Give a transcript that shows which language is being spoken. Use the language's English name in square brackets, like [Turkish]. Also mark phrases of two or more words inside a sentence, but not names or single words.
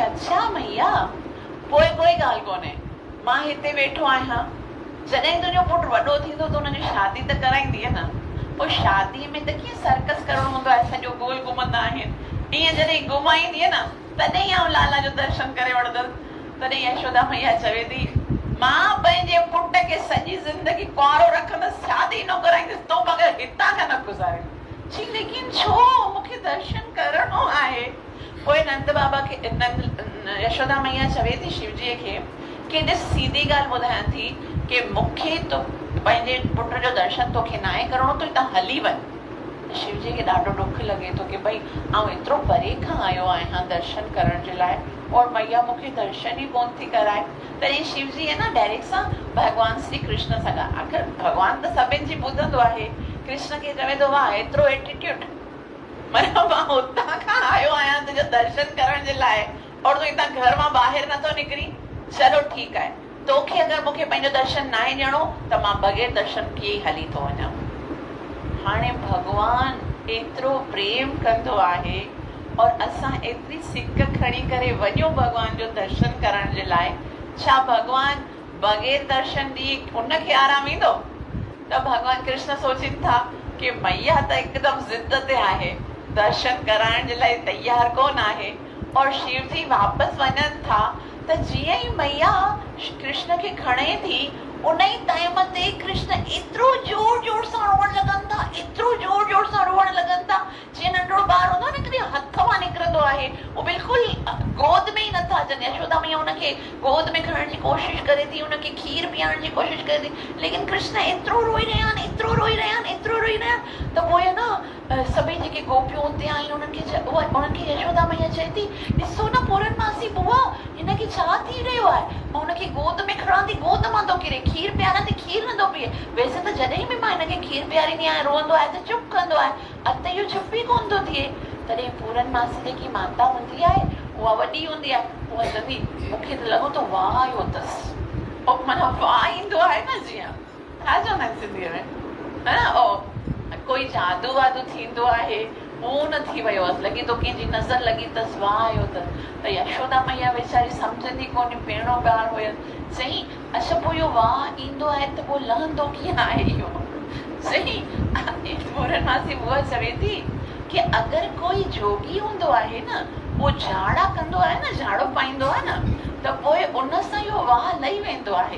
[Sindhi] अच्छा मैया पोइ कोई ॻाल्हि कोन्हे, मां हिते वेठो आहियां, जॾहिं तुंहिंजो पुटु वॾो थींदो त हुनजी शादी त कराईंदीअ न, पोइ शादीअ में त कीअं सर्कस करणो हूंदो आहे, सॼो गोल घुमंदा आहिनि, ईअं जॾहिं घुमाईंदीअ न तॾहिं आउं लाला जो दर्शन करे वठंदसि। तॾहिं यशोदा मैया चवे थी मां पंहिंजे पुट खे सॼी ज़िंदगी कुंवारो रखंदसि, शादी न कराईंदसि, तो मगर हितां खां न गुज़ारे। जी लेकिन छो? मूंखे दर्शन करणो आहे। पोइ नंद बाबा खे यशोदा मैया चवे थी शिवजीअ खे कि ॾिस सीधी ॻाल्हि ॿुधायां थी कि मूंखे तो पंहिंजे पुट जो दर्शन तोखे न आहे करणो, तूं हितां हली वञ। शिवजी खे ॾाढो ॾुख लॻे थो कि भई आउं एतिरो परे खां आयो आहियां दर्शन करण जे लाइ और मैया मूंखे दर्शन ई कोन थी कराए। तॾहिं शिवजी आहे न डायरेक्ट सां भॻवान श्री कृष्ण सां आख़िर भॻवान त सभिनि जी ॿुधंदो आहे, कृष्ण खे चवे थो वाह एतिरो एटीट्यूड, मतलब मां हुतां खां आयो आहियां तुंहिंजो दर्शन करण जे लाइ और तूं हितां घर मां ॿाहिरि नथो निकिरी। चलो ठीकु आहे, तोखे अगरि मूंखे पंहिंजो दर्शन न आहे ॾियणो त मां बग़ैर दर्शन कीअं ई हली थो वञा। हाणे भॻवान एतिरो प्रेम कंदो आहे और असां एतिरी सिक खणी करे वञूं भॻवान जो दर्शन करण जे लाइ, छा भॻवान बग़ैर दर्शन ॾी उनखे आराम ईंदो? त भॻवान कृष्ण सोचनि था कि मैया त हिकदमि ज़िद ते आहे, दर्शन कराइण जे लाइ तयार कोन आहे और शिव जी वापसि वञनि था त जीअं ई मैया कृष्ण खे खणे थी उन ई टाइम ते कृष्ण एतिरो जोर जोर सां रोअण लॻनि था, एतिरो जोर जोर सां रोअण लॻनि था जीअं नंढड़ो ॿार हूंदो न कि हथ मां निकिरंदो हूंदो आहे वो बिल्कुल गोद में ही नथा अचनि। यशोदा मैया उनखे गोद में खणण जी कोशिश करे थी, उनखे खीर पीआरण जी कोशिश करे थी, लेकिन कृष्ण एतिरो रोई रहिया आहिनि, एतिरो रोई रहिया आहिनि, एतिरो रोई रहिया आहिनि त पोइ न सभई जेके गोपियूं उते आहिनि उन्हनि यशोदा मैया चए थी, ॾिसो न पूरनमासी बुआ हिनखे छा थी रहियो आहे, मां हुनखे गोद में खणां थी, गोद मां थो किरे, खीर पीआरां थी, खीर नथो पीए। वैसे त जॾहिं बि मां हिनखे खीर पीआरींदी आहियां रोअंदो आहे त चुप कंदो आहे, अत इहो चुप ई कोन थो थिए। तॾहिं पूरनमासी जेकी माता हूंदी आहे उहा वॾी हूंदी आहे, उहा चवंदी मूंखे त लॻो थो वाह आयो अथसि, माना वाह ईंदो आहे न, जीअं छा चवंदा आहिनि सिंधीअ में, है न, कोई जादू वादू थींदो आहे उहो न थी वियो हुअसि, लॻे थो कंहिंजी नज़र लॻी अथसि, वाह आयो त यशोदा मैया वीचारी सम्झंदी कोन्हे, पहिरियों ॻाल्हि हुयसि, सही अच्छा पोइ इहो वाह ईंदो आहे त पोइ लहंदो कीअं आहे इहो, सही। पूरनमासी बुआ चवे थी कि अगरि कोई जोगी हूंदो आहे न, उहो झाड़ा कंदो आहे न, झाड़ो पाईंदो आहे न, त पोइ उन सां इहो वाह लही वेंदो आहे।